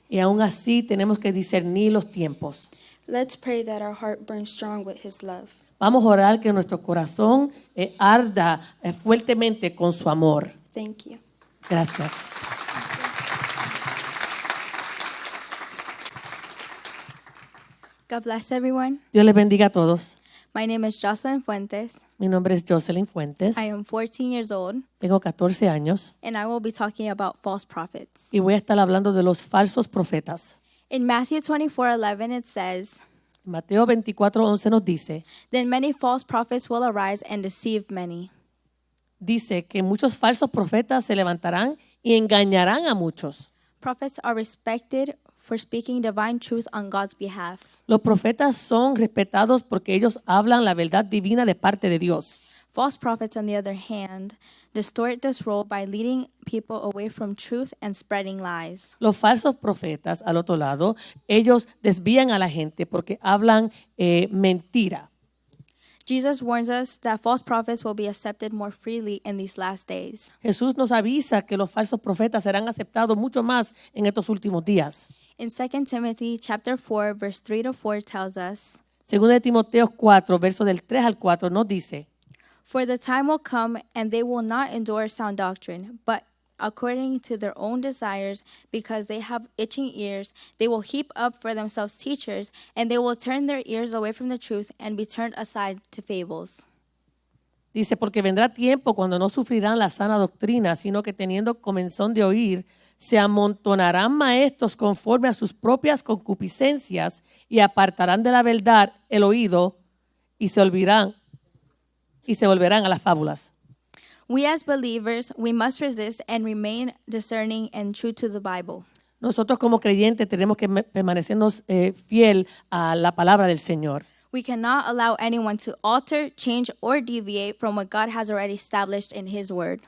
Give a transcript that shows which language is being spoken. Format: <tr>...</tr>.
<es>Y aún así tenemos que discernir los tiempos.</es> <en>Let's pray that our heart burns strong with His love.</en> <es>Vamos a orar que nuestro corazón arda fuertemente con su amor.</es> <en>Thank you.</en> <es>Gracias.</es> <en>God bless everyone.</en> <es>Dios les bendiga a todos.</es> <en>My name is Jocelyn Fuentes.</en> <es>Mi nombre es Jocelyn Fuentes.</es> <en>I am 14 years old,</en> <es>Tengo 14 años</es> <en>and I will be talking about false prophets.</en> <es>y voy a estar hablando de los falsos profetas.</es> <en>In Matthew 24:11, it says,</en> <es>Mateo 24:11 nos dice,</es> <en>"Then many false prophets will arise and deceive many."</en> <es>que muchos falsos profetas se levantarán y engañarán a muchos.</es> <en>Prophets are respected for speaking divine truth on God's behalf.</en> <es>Los profetas son respetados porque ellos hablan la verdad divina de parte de Dios.</es> <en>False prophets, on the other hand, distort this role by leading people away from truth and spreading lies.</en> <es>Los falsos profetas, al otro lado, ellos desvían a la gente porque hablan mentira.</es> <en>Jesus warns us that false prophets will be accepted more freely in these last days.</en> <es>Jesús nos avisa que los falsos profetas serán aceptados mucho más en estos últimos días.</es> <en>In 2 Timothy chapter 4, verse 3 to 4 tells us,</en> <es>Según de Timoteo 4, versos del 3 al 4, nos dice,</es> <en>"For the time will come, and they will not endure sound doctrine, but according to their own desires, because they have itching ears, they will heap up for themselves teachers, and they will turn their ears away from the truth and be turned aside to fables."</en> <es>dice, porque vendrá tiempo cuando no sufrirán la sana doctrina, sino que teniendo comezón de oír, se amontonarán maestros conforme a sus propias concupiscencias y apartarán de la verdad el oído y se volverán a las fábulas.</es> <en>We as believers, we must resist and remain discerning and true to the Bible.</en> <es>Nosotros como creyentes tenemos que permanecernos fiel a la palabra del Señor.</es> <en>We cannot allow anyone to alter, change, or deviate from what God has already established in His Word.</en>